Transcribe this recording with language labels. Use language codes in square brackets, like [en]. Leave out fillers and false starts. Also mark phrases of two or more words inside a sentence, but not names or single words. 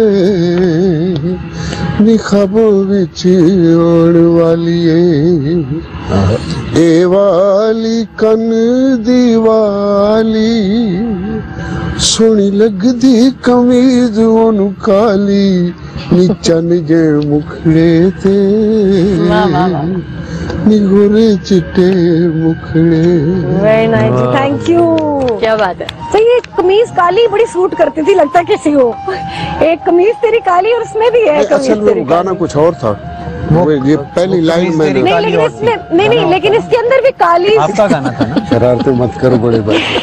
[pa] ਨੀ ਖ਼ਾਬਾਂ ਵਿੱਚ ਆਉਣ ਵਾਲੀਏ ਏ ਵਾਲੀ ਕੰਨ ਦੀ ਵਾਲੀ ਸੋਹਣੀ ਲੱਗਦੀ ਕਮੀਜ਼ ਓਨੂੰ ਕਾਲੀ ਨੀ ਚੰਨ ਜੇ ਮੁਖੜੇ ਤੇ ਨੀ ਗੋਰੇ ਚਿੱਟੇ ਮੁਖੜੇ। [en] Very nice, thank you. [hi] क्या बात है। तो ये कमीज काली बड़ी सूट करती थी, लगता किसी को। एक कमीज तेरी काली और उसमें भी है कमीज असल में वो गाना कुछ और था, वो ये पहली लाइन में नहीं, लेकिन इसमें नहीं, लेकिन इसके अंदर भी काली। आपका गाना था ना? शरारतें मत करो बड़े भाई।